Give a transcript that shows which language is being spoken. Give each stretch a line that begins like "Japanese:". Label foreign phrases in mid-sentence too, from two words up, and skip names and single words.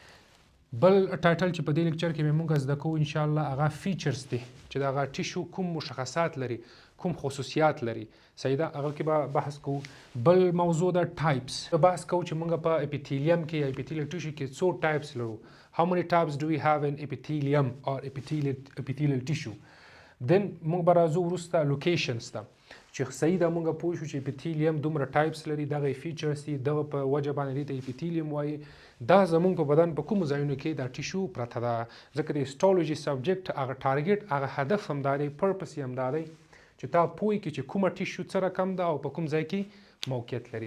Pashto: بل ټایټل چې په دې لیکچر کې موږ زده کوو انشاءالله هغه فیچرز دي چې د هغه ټیشو کوم مشخصات لري، کوم خصوصیات لري. صحیح ده، هغه کې به بحث کوو. بل موضوع ده ټایپس. بحث کوو چې موږ په اپیتیلیم کې یا
English: epithelial tissue
Pashto: کې څو ټایپس لرو.
English: How many types do we have in epithelium or epithelial tissue?
Pashto: Then موږ به راځو وروسته لوکیشنز ته چې صحیح ده موږ پوه شو چې اپیتیلیم دومره ټایپس لري، دغه فیچرز دي، دغه په وجه باندې دې ته اپیتیلیم وایي. دا زموږ په بدن په کومو ځایونو کې دا ټیشو پرته ده. ځکه د
English: histology subject
Pashto: هغه ټارګیټ، هغه هدف همدا دی، پرپس یې همدا دی چې تا پوه کړي چې کومه ټیشو څه رقم ده او په کوم ځای کې موقعیت لري.